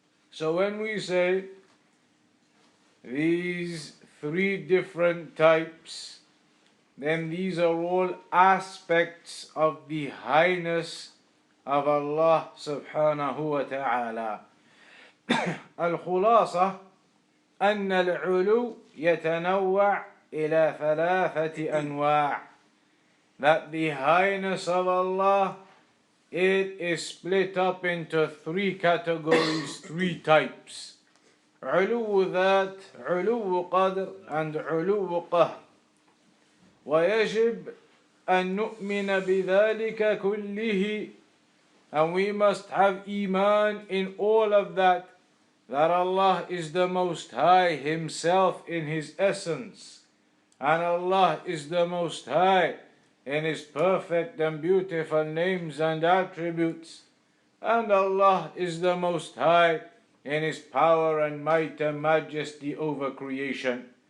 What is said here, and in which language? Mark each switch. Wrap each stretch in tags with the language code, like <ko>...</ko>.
<en>So when we say these three different types, then these are all aspects of the highness of Allah subhanahu wa ta'ala.</en> <ar>الخلاصة أن العلو يتنوع إلى ثلاثة أنواع.</ar> <en>That the highness of Allah, it is split up into three categories, three types.</en> <ar>علو ذات, علو قدر,</ar> <en>and</en> <ar>علو قهر. ويجب أن نؤمن بذلك كله,</ar> <en>and we must have Eemaan in all of that, that Allah is the Most High Himself in His essence, and Allah is the Most High in His perfect and beautiful names and attributes, and Allah is the Most High in His power and might and majesty over creation.</en>